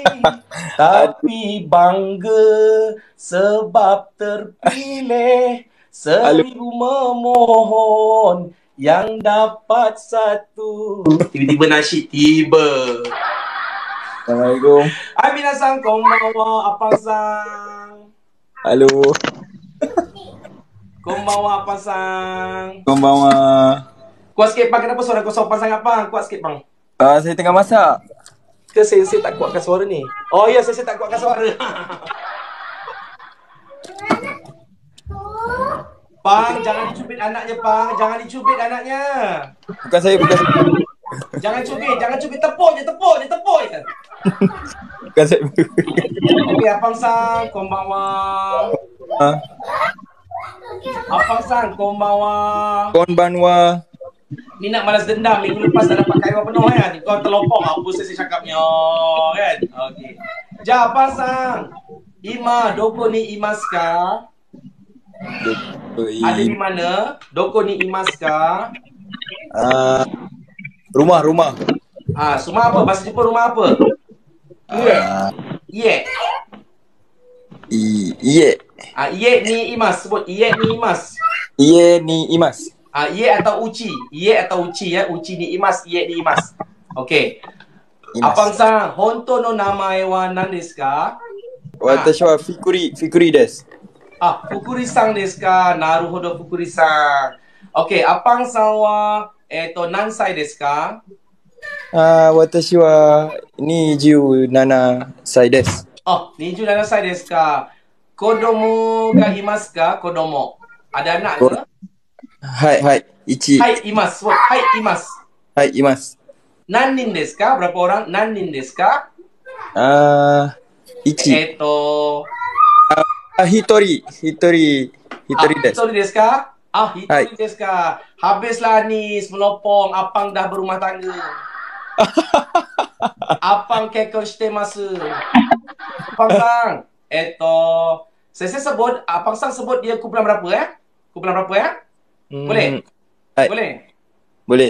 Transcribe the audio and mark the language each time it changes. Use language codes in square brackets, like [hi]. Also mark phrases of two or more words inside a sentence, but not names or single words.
[ms] Tapi bangga sebab terpilih. 1000 memohon yang dapat satu. Tiba-tiba nasyid tiba. Assalamualaikum. [ja] はい皆さん、こんばんは、アパさん? [ms] Halo. [ja] こんばんは、アパさん? Konbanwa. [ms] Kuat sikit bang, kenapa suara kau sopan sangat bang? Kuat sikit bang. Saya tengah masak. Ke sensei tak kuatkan suara ni? Oh ya, sensei tak kuatkan suara. Pang, jangan dicubit anaknya, Pang. Jangan dicubit anaknya. Bukan saya. Jangan cubit. Tepuk je. Bukan saya. Okey, [ja] Apang Sang, konbanwa. Ha? Apang Sang, konbanwa. Konbanwa. [ms] Ni nak balas dendam minggu lepas dah dapat kaiwan penuh kan. Kau terlopong apa sesi cakapnya kan. [ja] Okey. じゃ、アパンさん。今、どこにいますか? [ms] Ada di mana? [ja] どこにいますか? [ms] Rumah. Rumah apa? Bahasa Jepun rumah apa? [ja] Iye. Iye. 家にいます。Sebut家にいます. 家にいます. 家 atau うち。家 atau うち ya。うちにいます、家にいます. Okey. アパンさん、本当の名前は何ですか? 私はフクリです. フクリさんですか?なるほど、フクリさん. Okey, アパンさんは何歳ですか? 私は 27 歳です。 27歳ですか。子供がいますか?子供. [ms] Ada anak ke? [ja] はい。一. Hai, います。はい、います. はい、います. 何人ですか? [ms] Berapa orang? [ja] 何人ですか? Ichi. 一人です. 一人ですか?一人ですか. [ms] Habislah Anis melopong. Apang dah berumah tangga. [ja] Apang 結婚してます. Apang Sang. [ms] Saya sebut, Apang Sang sebut dia kumpulan berapa Kumpulan berapa Boleh? Hai. Boleh.